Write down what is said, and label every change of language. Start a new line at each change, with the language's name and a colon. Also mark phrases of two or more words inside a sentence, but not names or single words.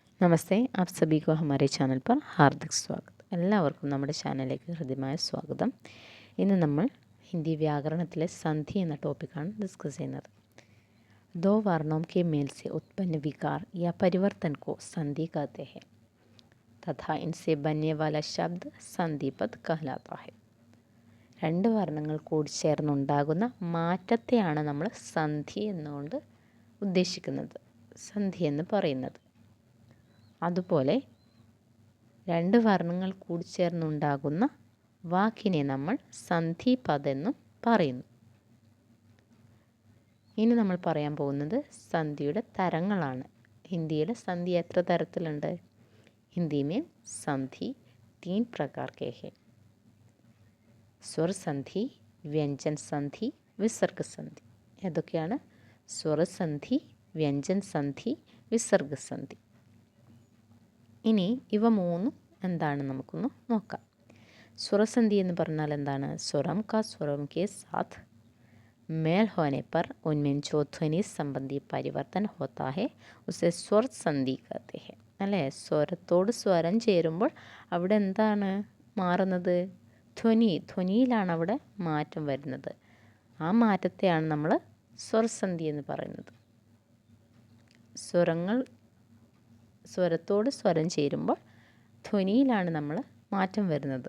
Hindi: नमस्ते आप सभी को हमारे चैनल पर हार्दिक स्वागत.
Malayalam: എല്ലാവർക്കും നമ്മുടെ ചാനലിലേക്ക് ഹൃദ്യമായ സ്വാഗതം. ഇന്ന് നമ്മൾ ഹിന്ദി വ്യാകരണത്തിലെ സന്ധി എന്ന ടോപ്പിക്കാണ് ഡിസ്കസ് ചെയ്യുന്നത്.
Hindi: दो वर्णों के मेल से उत्पन्न विकार या परिवर्तन को संधि कहते हैं तथा इनसे बनने वाला शब्द संधिपद कहलाता है.
Malayalam: രണ്ട് വർണ്ണങ്ങൾ കൂടി ചേർന്നുണ്ടാകുന്ന മാറ്റത്തെയാണ് നമ്മൾ സന്ധി എന്നുകൊണ്ട് ഉദ്ദേശിക്കുന്നത്, സന്ധി എന്ന് പറയുന്നത്. അതുപോലെ രണ്ട് വർണ്ണങ്ങൾ കൂടിച്ചേർന്നുണ്ടാകുന്ന വാക്കിനെ നമ്മൾ സന്ധിപദെന്നും പറയുന്നു. ഇനി നമ്മൾ പറയാൻ പോകുന്നത് സന്ധിയുടെ തരങ്ങളാണ്. ഹിന്ദിയിൽ സന്ധി എത്ര തരത്തിലുണ്ട്?
Hindi: हिंदी में संधि 3 प्रकार के हैं.
Malayalam: സ്വർ സന്ധി, വ്യഞ്ജൻ സന്ധി, വിസർഗ സന്ധി. ഏതൊക്കെയാണ്? സ്വരസന്ധി, വ്യഞ്ജൻ സന്ധി, വിസർഗ സന്ധി. ഇനി ഇവ മൂന്നും എന്താണ് നമുക്കൊന്ന് നോക്കാം. സ്വരസന്ധി എന്ന് പറഞ്ഞാൽ എന്താണ്?
Hindi: स्वर का स्वर के साथ मेल होने पर उनमें जो ध्वनि संबंधी परिवर्तन होता है उसे स्वर संधि कहते हैं.
Malayalam: അല്ലേ? സ്വരത്തോട് സ്വരം ചേരുമ്പോൾ അവിടെ എന്താണ് മാറുന്നത്? ധ്വനിയിലാണ് അവിടെ മാറ്റം വരുന്നത്. ആ മാറ്റത്തെയാണ് നമ്മൾ സ്വരസന്ധി എന്ന് പറയുന്നത്. സ്വരത്തോട് സ്വരം ചേരുമ്പോൾ ധ്വനിയിലാണ് നമ്മൾ മാറ്റം വരുന്നത്.